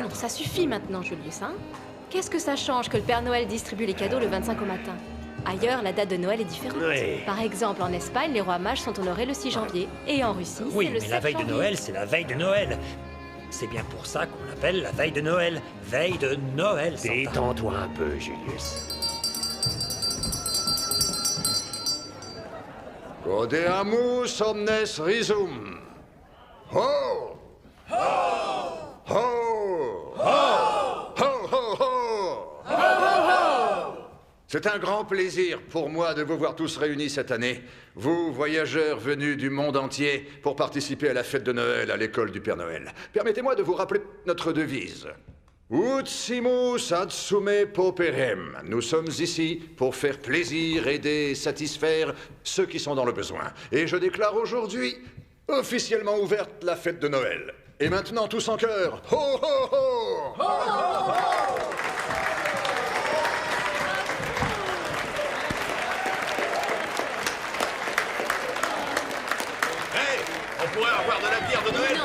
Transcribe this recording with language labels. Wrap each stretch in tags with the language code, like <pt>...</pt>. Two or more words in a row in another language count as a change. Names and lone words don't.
<fr>Ah non, ça suffit maintenant, Julius, hein? Qu'est-ce que ça change que le Père Noël distribue les cadeaux le 25 au matin? Ailleurs, la date de Noël est différente. Oui. Par exemple, en Espagne, les rois mages sont honorés le 6 janvier. Et en Russie, Oui, c'est le mais 7 la veille de janvier. Noël, c'est la veille de Noël. C'est bien pour ça qu'on l'appelle la veille de Noël. Veille de Noël, Santa. Détends-toi un peu, Julius.</fr> <la>Codeamus omnes risum. Ho! Ho! Ho! Ho! Ho! Ho!</la> <fr>C'est un grand plaisir pour moi de vous voir tous réunis cette année, vous, voyageurs venus du monde entier, pour participer à la fête de Noël à l'école du Père Noël. Permettez-moi de vous rappeler notre devise.</fr> <la>Ut simus ad sume pauperem.</la> <fr>Nous sommes ici pour faire plaisir, aider, satisfaire ceux qui sont dans le besoin. Et je déclare aujourd'hui officiellement ouverte la fête de Noël. Et maintenant, tous en chœur. Ho, ho, ho! Ho, ho, ho! Hey, on pourrait avoir de la bière de Noël</fr>